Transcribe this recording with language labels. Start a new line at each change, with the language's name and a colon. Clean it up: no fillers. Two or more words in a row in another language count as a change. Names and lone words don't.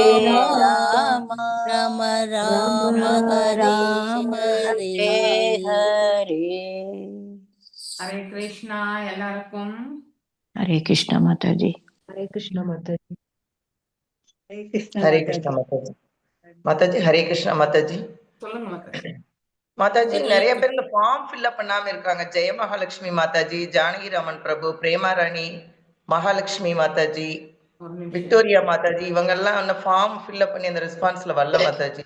Sanskrit: Rama Rama Rama Rama Hare Rama Hare Hare
Tamil: Hare Krishna எல்லாருக்கும் Hare Krishna Mataji. Hare Krishna Mataji. हरे कृष्णा माताजी माताजी हरे कृष्णा माताजी சொல்லுங்க மாதாஜி. மாதாஜி Hare நிறைய பேர் இந்த
English: form fill up
Tamil: பண்ணாம இருக்காங்க. ஜெய மகாலட்சுமி மாதாஜி, ஜானகிராமன் பிரபு, பிரேமாராணி, மகாலட்சுமி மாதாஜி, ஒரு நிமிஷம். விக்டோரியா மாதாஜி, இவங்க எல்லாம் அந்த
English: form fill up
Tamil: பண்ணி அந்த ரெஸ்பான்ஸ்ல வரல மாதாஜி.